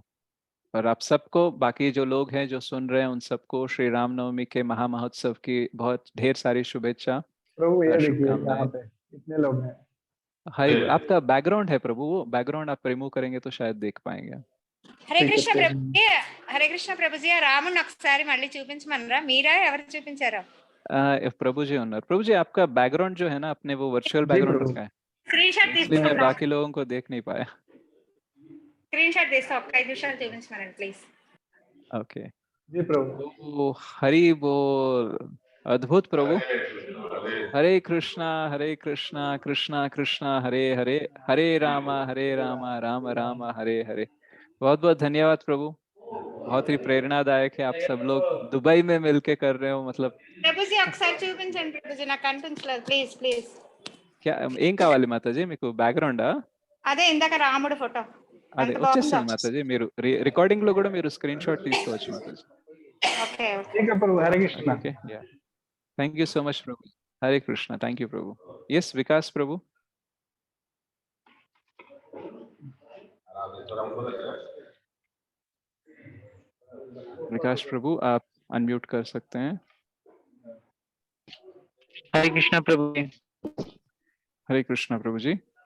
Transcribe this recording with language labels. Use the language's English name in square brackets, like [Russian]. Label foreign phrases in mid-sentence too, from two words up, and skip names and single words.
[Hindi] और आप सबको, बाकी जो लोग हैं जो सुन रहे हैं, उन सबको श्री रामनवमी के महामहोत्सव की बहुत ढेर सारी शुभेच्छा, प्रभु ये देखिए यहाँ शुभकामनाएं। पे कितने लोग हैं। हरी, आपका बैकग्राउंड है प्रभु, वो बैकग्राउंड आप रिमूव करेंगे तो शायद देख पाएंगे। హరే ठीक है కృష్ణ प्रभु। [Telugu] ప్రభుజీ, హరే కృష్ణ ప్రభుజీ, ఆ రాముని ఒకసారి మళ్ళీ చూపించమనరా? మీరా ఎవరు చూపించారో? [Hindi] प्रभु जी ओनर, प्रभु जी आपका बैकग्राउंड जो है ना, अपने वो वर्चुअल जी बैकग्राउंड प्रभु। रखा है, [English] screen shot [Hindi] इसलिए मैं [Telugu] తీసుకుంటా, [Hindi] बाकी लोगों को देख नहीं पाया। [English] screen shot [Telugu] తీస్తా, ఒక్క 5 నిమిషాలు చూపించమనండి ప్లీజ్. [Hindi] ओके। जी प्रभु। तो हरि बोल, अद्भुत प्रभु। हरे कृष्णा कृष्णा कृष्णा हरे हरे, हरे राम राम राम हरे हरे। बहुत बहुत धन्यवाद प्रभु, बहुत ही प्रेरणादायक है। आप सब लोग दुबई में मिलके कर रहे हो, मतलब [Telugu] ప్రభుజీ ఒకసారి చూపించండి ప్రభుజీ, నాకు కనిపించలేదు, [English] please please. [Telugu] क्या ఏం కావాలి మాతాజీ మీకు బ్యాక్గ్రౌండా? అదే ఇందాక రాముడు ఫోటో అదే ఎంత బాగుందో. వచ్చేస్తుంది మాతాజీ, మీరు రికార్డింగ్ లో కూడా మీరు [English] screen shot [Telugu] తీసుకోవచ్చు మాతాజీ। ఓకే [Hindi] ठीक है प्रभु। हरे कृष्णा। [English] OK, ya thank you so much [Hindi] प्रभु। हरे कृष्णा, [English] thank you प्रभु। [Hindi] यस विकास प्रभु। विकास प्रभु आप अनम्यूट कर सकते हैं। हरे कृष्णा प्रभु जी। हरे कृष्णा प्रभु जी।